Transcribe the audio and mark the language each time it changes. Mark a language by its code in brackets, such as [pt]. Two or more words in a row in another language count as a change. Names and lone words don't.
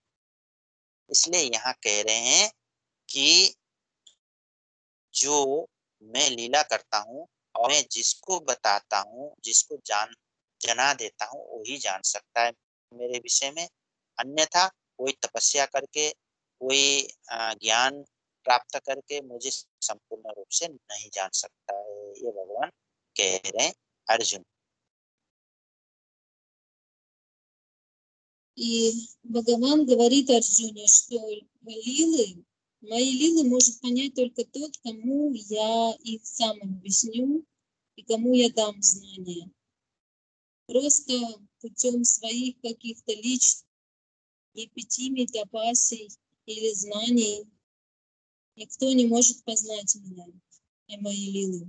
[hi] इसलिए यहाँ कह रहे हैं कि जो मैं लीला करता हूँ और मैं जिसको बताता हूँ, जिसको जना देता हूँ, वही जान सकता है मेरे विषय में। अन्यथा कोई तपस्या करके, कोई ज्ञान प्राप्त करके मुझे संपूर्ण रूप से नहीं जान सकता है, ये भगवान कह रहे हैं अर्जुन। [ru] И Бхагаван говорит Арджуне, что мои лилы может понять только тот, кому я их сам объясню и кому я дам знания. Просто путем своих каких-то личных эпитимий, тапасий или знаний никто не может познать меня и мои лилы.